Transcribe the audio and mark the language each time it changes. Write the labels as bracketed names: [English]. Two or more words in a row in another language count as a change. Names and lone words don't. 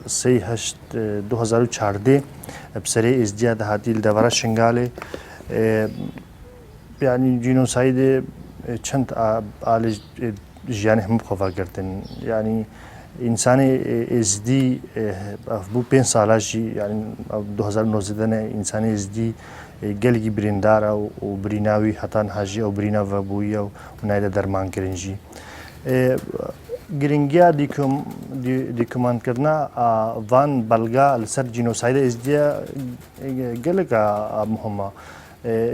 [Kurdish] 2014 بسەرەی ئێزدیا داهاتی لە دەڤەرە شنگالێ یعنی جینۆسایدێ چەند ئالێ ژیانی هەموو خۆڤاگرتن یعنی ئینسانی ئێزدی بوو 5 ساڵاژی یعنی 2019 ئینسانی ئێزدی gelekî birîndar û birînawî hetan hajî ew birîna vebûyî ew nayê de dermankirin jî. Giringiya dokûmentkirina van belga li ser cînosayda êzdiya gelek muhim e.